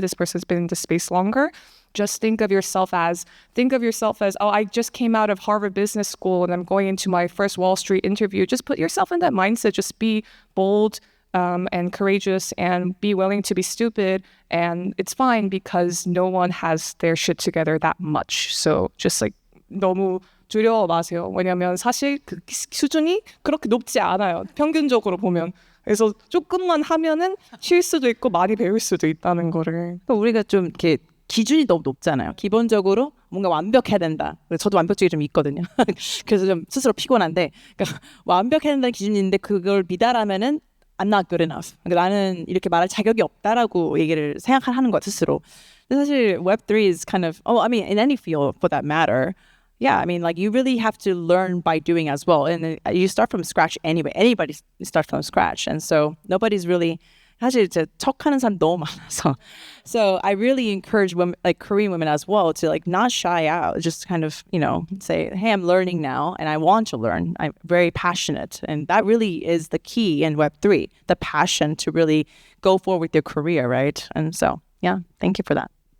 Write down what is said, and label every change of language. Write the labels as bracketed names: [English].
[English] This person's been in the space longer. Just think of yourself as, oh, I just came out of Harvard Business School and I'm going into my first Wall Street interview. Just put yourself in that mindset. Just be bold and courageous and be willing to be stupid. And it's fine because no one has their shit together that much. So just like [Korean] 너무 두려워 마세요. 왜냐면 사실 그 수준이 그렇게 높지 않아요. 평균적으로 보면. 그래서 조금만 하면은 쉴 수도 있고 많이 배울 수도 있다는 거를. 또 우리가 좀 이렇게 기준이 너무 높잖아요. 기본적으로 뭔가 완벽해야 된다. 저도 완벽주의 좀 있거든요. 그래서 좀 스스로 피곤한데 그러니까 완벽해야 된다는 기준이 있는데 그걸 미달하면은 [English] I'm not good enough. [Korean] 그러니까 나는 이렇게 말할 자격이 없다라고 얘기를 생각하는 것 스스로. 근데 사실 [English] Web3 is kind of, I mean, in any field for that matter, yeah, I mean, like you really have to learn by doing as well. And you start from scratch anyway. Anybody starts from scratch. And so nobody's really, [Korean] 사실 이제 척하는 사람 너무 많아서. [English] So I really encourage women, like Korean women as well, to like not shy out, just kind of, say, hey, I'm learning now and I want to learn. I'm very passionate. And that really is the key in Web3, the passion to really go forward with your career, right? And so, yeah, thank you for that.